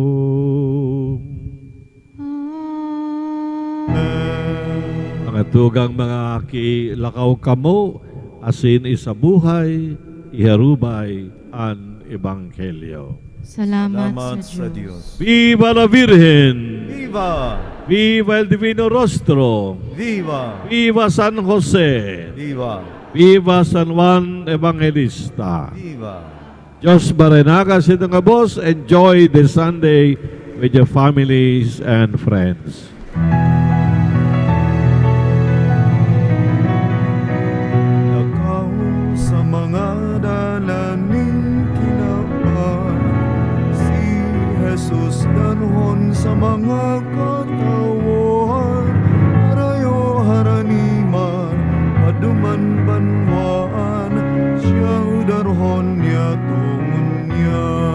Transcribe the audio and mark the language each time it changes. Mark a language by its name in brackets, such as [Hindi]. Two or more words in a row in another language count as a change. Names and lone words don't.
[Bikol] Mga tugang mga aki, lakaw kamo, asin isabuhay, iharubay ang Ebanghelyo. Salamat sa sa Diyos. Diyos. [Spanish] Viva la Virgen! Viva! Viva el Divino Rostro! Viva! Viva San Jose! Viva! Viva San Juan Evangelista! Viva! [Bikol] Diyos barenaga sa itong kabos. [English] Enjoy the Sunday with your families and friends. [Bikol] Lakaw sa mga dalaning kinapan, si Jesus danhon sa mga katawan, harayo haraniman, paduman banwaan, siya darhon niya tungon niya.